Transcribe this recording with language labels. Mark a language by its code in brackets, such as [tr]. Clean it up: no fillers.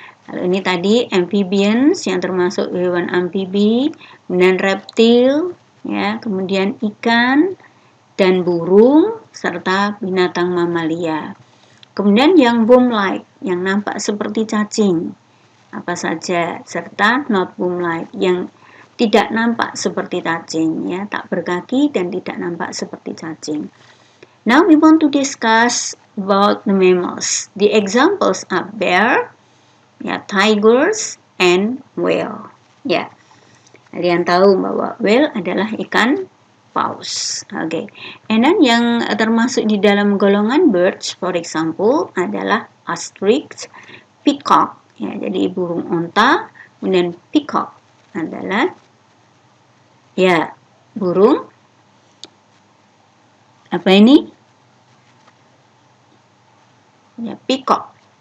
[id] Kalau ini tadi amphibians yang termasuk hewan amfibi, kemudian reptil, ya, kemudian ikan dan burung serta binatang mamalia. Kemudian yang worm-like, yang nampak seperti cacing, apa saja, serta [en] not worm-like, [id] yang tidak nampak seperti cacing, ya, tak berkaki dan tidak nampak seperti cacing. [en] Now we want to discuss about the mammals. The examples are bear, ya, tigers, and whale. [id] Ya, kalian tahu bahwa whale adalah ikan paus. Oke. [en] And then [id] yang termasuk di dalam golongan birds, [en] for example, [id] adalah ostrich, peacock, ya, jadi burung onta. Kemudian peacock adalah, ya, burung apa ini? Ya, peacock.